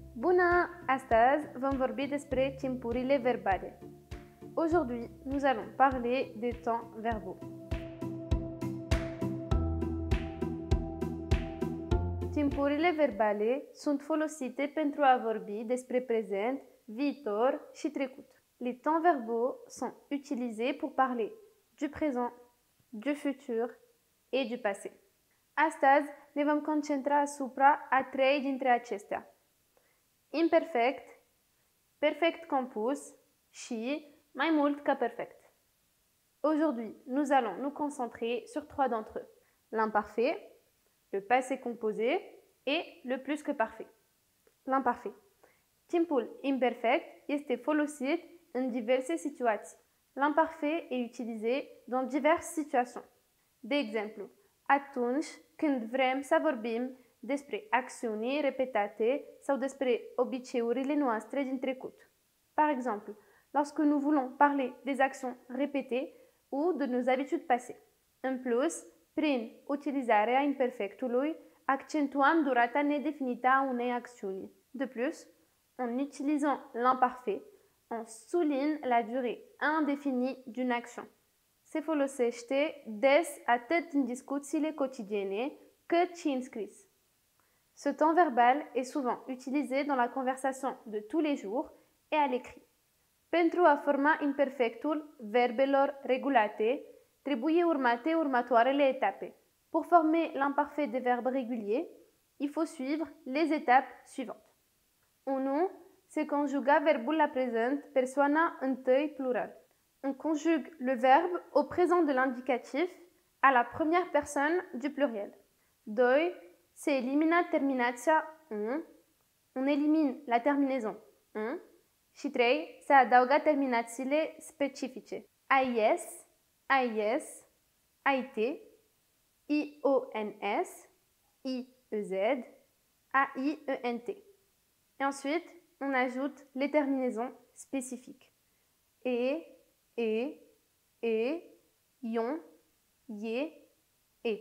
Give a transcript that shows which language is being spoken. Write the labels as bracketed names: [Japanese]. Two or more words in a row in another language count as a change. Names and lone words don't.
[Romanian] Bună! Astăzi vom vorbi despre timpurile verbale. [French] Aujourd'hui, nous allons parler des temps verbaux. [Romanian] Timpurile verbale sunt folosite pentru a vorbi despre prezent, viitor și trecut. [French] Les temps verbaux sont utilisés pour parler du présent, du futur et du passé. [Romanian] Astăzi ne vom concentra asupra a trei dintre acestea: imperfect, perfect compus și mai mult ca perfect. [French] Aujourd'hui, nous allons nous concentrer sur trois d'entre eux: l'imparfait, le passé composé et le plus que parfait. L'imparfait. [Romanian] Timpul imperfect este folosit în diverse situații. [French] L'imparfait est utilisé dans diverses situations. [Romanian] De exemplu, atunci când vrem să vorbim despre acțiuni repetate sau despre obiceiurile noastre din trecut. [French] Par exemple, lorsque nous voulons parler des actions répétées ou de nos habitudes passées. [Romanian] În plus, prin utilizarea imperfectului, accentuăm durata nedefinită a unei acțiuni. [French] De plus, en utilisant l'imparfait, on souligne la durée indéfinie d'une action. [Romanian] Se folosește des atât în discuțiile quotidiene cât și în scris. [French] Ce temps verbal est souvent utilisé dans la conversation de tous les jours et à l'écrit. [Romanian] Pentru a forma imperfectul verbelor regulate, trebuie urmate următoarele etape. [French] Pour former l'imparfait des verbes réguliers, il faut suivre les étapes suivantes. [Romanian] 1. Se conjuga verbul la prezent, persoana întâi plural. [French] On conjugue le verbe au présent de l'indicatif à la première personne du pluriel. [Romanian] 2. Se elimina terminația -un. [French] On élimine la terminaison -un. [Romanian] Și 3. Se adaugă terminațiile specifice. [French] AIS, AIS, AIT, IONS, IEZ, AIENT. Et ensuite, on ajoute les terminaisons spécifiques. Ion, ye, et.